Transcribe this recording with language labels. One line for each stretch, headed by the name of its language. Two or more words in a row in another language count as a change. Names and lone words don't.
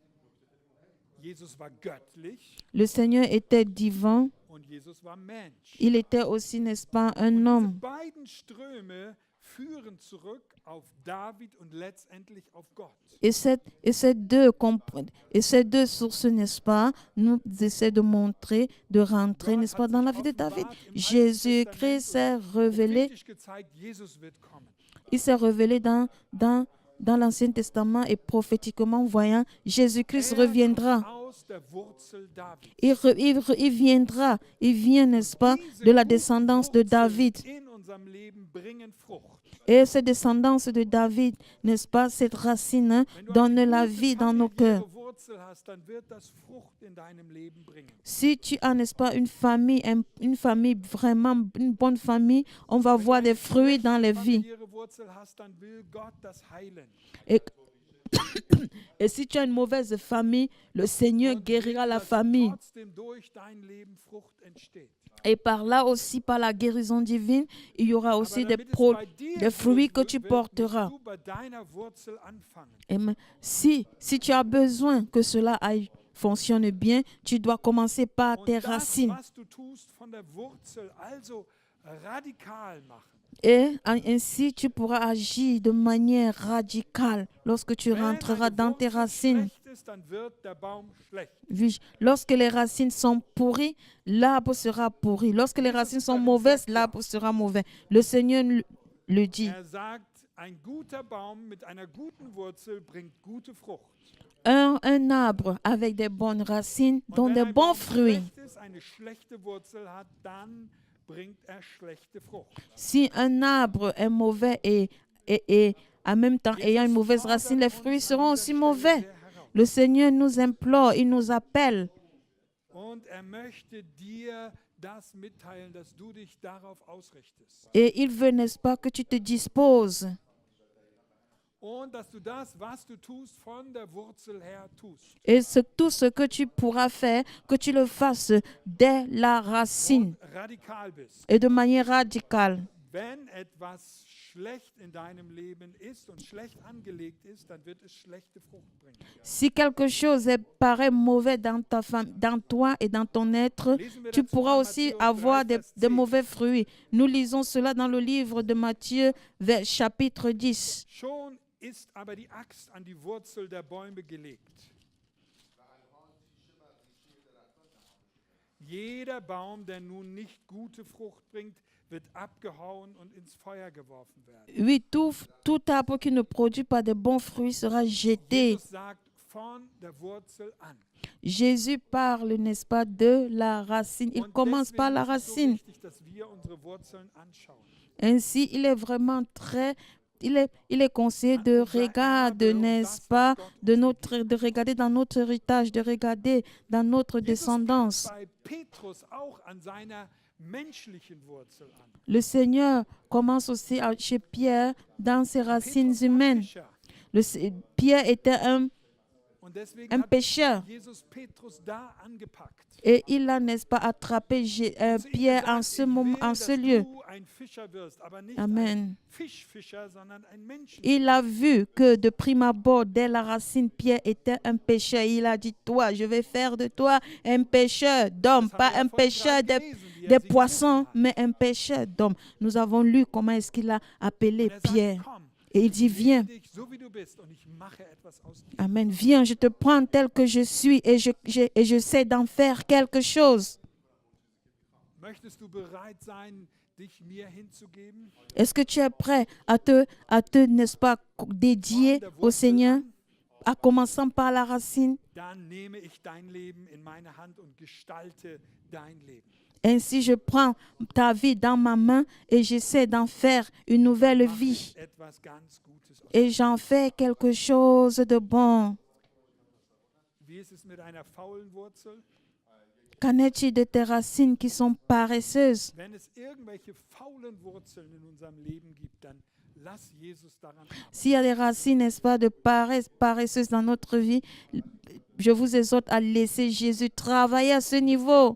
German: Jesus war göttlich
French: Le Seigneur était divin.
German: und Jesus war Mensch.
French: Il était aussi, n'est-ce pas, un
German: Und diese
French: homme.
German: beiden Ströme führen zurück auf David und letztendlich auf Gott.
French: Et ces deux sources, n'est-ce pas, nous essaient de montrer, de rentrer, n'est-ce pas, dans la vie de David. Jésus-Christ s'est révélé,
German: Prophetisch gezeigt, Jesus wird kommen.
French: il s'est révélé dans l'Ancien Testament et prophétiquement voyant, Jésus-Christ reviendra.
German: Kommt aus der Wurzel Davids.
French: Il viendra, il vient, n'est-ce pas, de la descendance de David.
German: In unserem Leben bringen Frucht.
French: Et cette descendance de David, n'est-ce pas, cette racine hein,
German: Wenn du
French: donne
German: eine
French: la
German: gute
French: vie dans nos cœurs.
German: familiäre Wurzel hast, dann wird das Frucht in deinem Leben bringen.
French: Si tu as, n'est-ce pas, une famille vraiment, une bonne famille, on va
German: Wenn
French: voir
German: du eine
French: des fruits dans les
German: schlechte
French: vies.
German: familiäre Wurzel hast, dann will Gott das heilen.
French: Et si tu as une mauvaise famille, le Seigneur
German: Und
French: guérira
German: will,
French: la
German: dass
French: famille.
German: trotzdem durch dein Leben Frucht entsteht.
French: Et par là aussi, par la guérison divine, il y aura aussi
German: Aber
French: des,
German: damit es bei dir
French: des fruits que tu
German: musst
French: porteras.
German: du bei deiner Wurzel anfangen. Amen.
French: Si tu as besoin que cela fonctionne bien, tu dois commencer par
German: Und
French: tes
German: das,
French: racines.
German: was du tust, von der Wurzel also radikal machen.
French: Et ainsi, tu pourras agir de manière radicale lorsque tu
German: Wenn
French: rentreras
German: eine
French: dans tes
German: Wurzel
French: racines.
German: schlecht ist, dann wird der Baum schlecht.
French: Lorsque les racines sont pourries, l'arbre sera pourri. Lorsque les racines sont mauvaises, l'arbre sera mauvais. Le Seigneur le dit.
German: Er sagt, ein guter Baum mit einer guten Wurzel bringt gute Frucht.
French: Un arbre avec des bonnes racines
German: Und
French: donne
German: wenn
French: des
German: ein
French: bons
German: Baum
French: fruits.
German: schlecht ist, eine schlechte Wurzel hat, dann bringt er schlechte Frucht.
French: Si un arbre est mauvais et en même temps ayant une mauvaise racine, les fruits seront aussi mauvais. Le Seigneur nous implore, il nous appelle.
German: Und er möchte dir das mitteilen, dass du dich darauf ausrichtest.
French: Et il veut, n'est-ce pas, que tu te disposes.
German: Und dass du das, was du tust, von der Wurzel her tust.
French: Et tout ce que tu pourras faire, que tu le fasses dès la racine
German: Und radikal bist.
French: et de manière radicale.
German: Wenn etwas schlecht in deinem Leben ist und schlecht angelegt ist, dann wird es schlechte Frucht bringen.
French: Si quelque chose paraît mauvais dans toi et dans ton être,
German: Lesen wir
French: tu
German: dazu
French: pourras
German: mal
French: aussi
German: Matthäus
French: avoir
German: 3,
French: des
German: Vers 10.
French: mauvais fruits. Nous lisons cela dans le livre de Matthieu, chapitre 10.
German: Schon ist aber die Axt an die Wurzel der Bäume gelegt. Jeder Baum, der nun nicht gute Frucht bringt, wird abgehauen und ins Feuer geworfen werden.
French: Oui, tout arbre qui ne produit pas de bons fruits sera jeté.
German: Jesus sagt, von der Wurzel an.
French: Jésus parle, n'est-ce pas, de la racine. Il
German: Und
French: commence par la
German: deswegen ist es so
French: racine.
German: wichtig, dass wir unsere Wurzeln anschauen.
French: Ainsi, il est vraiment il est conseillé de regarder, n'est-ce pas, de regarder dans notre héritage, de regarder dans notre
German: Jesus
French: descendance.
German: fängt bei Petrus auch an seiner menschlichen Wurzel an.
French: Le Seigneur commence aussi chez Pierre dans ses racines
German: Petrus war
French: humaines.
German: Fischer.
French: Pierre était
German: Und deswegen
French: un
German: hat
French: pécheur.
German: Jesus Petrus da angepackt.
French: Et il a, n'est-ce pas, attrapé
German: Zu ihm
French: Pierre en
German: gesagt,
French: ce
German: ich
French: moment,
German: will,
French: en
German: dass
French: ce lieu.
German: du ein Fischer wirst, aber nicht Amen. ein Fischfischer, sondern ein Menschenfischer.
French: Il a vu que de prime abord, dès la racine, Pierre était un pécheur. Il a dit, toi, je vais faire de toi un pécheur d'hommes,
German: Das haben
French: pas
German: wir ja
French: un
German: vorhin
French: pécheur
German: gerade gelesen, wie er
French: des
German: sie
French: poissons,
German: gerufen hat.
French: mais un pécheur d'hommes. Nous avons lu comment est-ce qu'il a appelé
German: Und er sagt,
French: Pierre.
German: komm,
French: Et il dit,
German: ich
French: viens.
German: nehme dich so wie du bist und ich mache etwas aus dir. Amen.
French: Viens, je te prends tel que je suis et je sais d'en faire quelque chose.
German: Möchtest du bereit sein, dich mir hinzugeben?
French: Est-ce que tu es prêt à te, n'est-ce pas, dédier
German: Von der
French: au
German: Wurzel
French: Seigneur,
German: an,
French: à commençant par la racine?
German: dann nehme ich dein Leben in meine Hand und gestalte dein Leben.
French: Ainsi, je prends ta vie dans ma main et j'essaie d'en faire une nouvelle
German: Mach
French: vie.
German: ich etwas ganz Gutes aus.
French: Et j'en fais quelque chose de bon.
German: Wie ist es mit einer faulen Wurzel?
French: Qu'en est-il de tes racines qui sont paresseuses?
German: Wenn es irgendwelche faulen Wurzeln in unserem Leben gibt, dann lass Jesus daran arbeiten.
French: S'il y a des racines, n'est-ce pas, de paresseuses dans notre vie, je vous exhorte à laisser Jésus travailler à ce niveau.